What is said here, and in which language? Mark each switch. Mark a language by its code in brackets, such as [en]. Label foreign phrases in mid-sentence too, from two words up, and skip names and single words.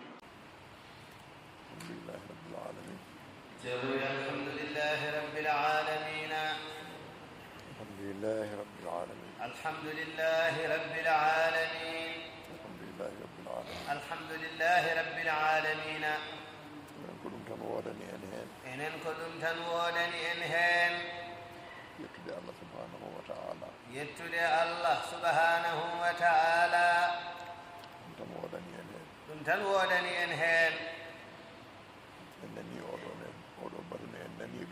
[ar] الحمد لله رب العالمين الحمد لله رب العالمين الحمد لله رب العالمين الحمد لله رب العالمين الحمد لله رب العالمين [ff] enen ko ɗum tan woodani en heen enen ko ɗum tan woodani en heen yettude Allah [ar] سبحانه وتعالى [ff] yettude Allah [ar] سبحانه وتعالى [ff] ɗum tan woodani en heen ɗum tan woodani en heen en nani oɗo batune en nani ɗum